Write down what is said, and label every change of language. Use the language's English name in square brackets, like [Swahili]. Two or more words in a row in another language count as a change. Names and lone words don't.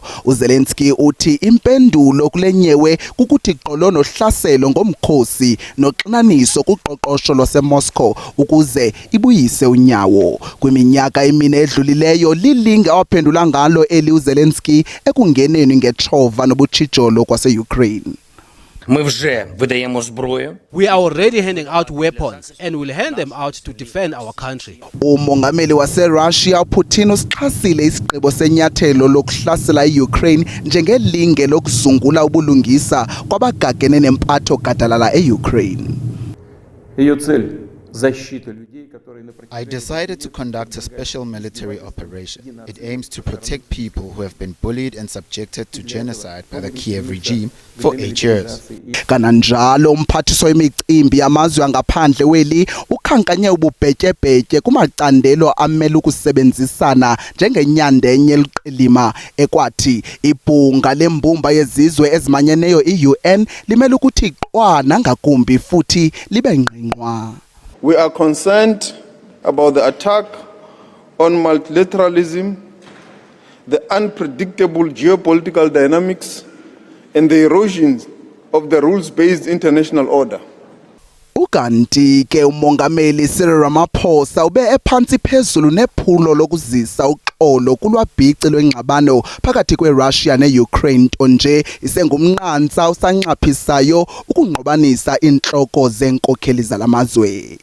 [Xhosa] uZelensky uthi impendulo kulenyewe kukuthi qolo nohlaselo ngomkhosi noxinaniso kuqoqosho lwaseMoscow ukuze ibuyise unyawo. Kwiminyaka emine edlulileyo lilinge awaphendula ngalo eli uZelensky ekungeneni ngetshova nobutshijolo kwase-Ukraine. [English] We are already handing out weapons and will hand them out to defend our country. [Xhosa] Umongameli wase-Russia Putin usixhasile isigqibo senyathelo lokuhlasela iUkraine njengelinge lokuzungula ubulungisa kwabagagene nempatho gadalala eUkraine. [English] I decided to conduct a special military operation. It aims to protect people who have been bullied and subjected to genocide by the Kiev regime for 8 years. [Xhosa] Kananjalo umphathiso wemicimbi yamazwe angaphandle weli ukhankanye ububhetyebhetye kumacandelo amele ukusebenzisana njengenyandenye eliqilima ekwathi ibhunga lembumba yezizwe ezimanyeneyo i-UN limele ukuthi qwana ngakumbi futhi libe ngqingqwa. [English] We are concerned about the attack on multilateralism, the unpredictable geopolitical dynamics, and the erosion of the rules-based international order. [Xhosa] Ukanti ke umongameli Cyril Ramaphosa ube ephansi phezulu nephulo lokuzisa uxolo kulwabhici lwengxabano phakathi kweRussia neUkraine nje isengumnqantsa usanxaphisayo ukungqobanisa inhloko zenkokheli zalamazwe.